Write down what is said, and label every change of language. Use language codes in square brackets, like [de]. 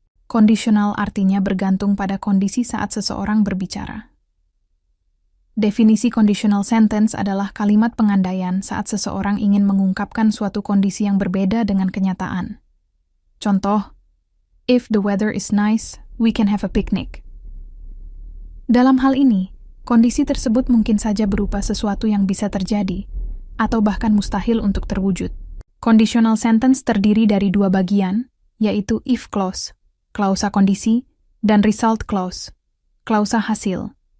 [id] Kondisional artinya bergantung pada kondisi saat seseorang berbicara. Definisi conditional sentence adalah kalimat pengandaian saat seseorang ingin mengungkapkan suatu kondisi yang berbeda dengan kenyataan. [en] Contoh, if the weather is nice, we can have a picnic. [id] Dalam hal ini, kondisi tersebut mungkin saja berupa sesuatu yang bisa terjadi, atau bahkan mustahil untuk terwujud. Conditional sentence terdiri dari dua bagian, yaitu if clause, klausa kondisi, dan result clause, klausa hasil.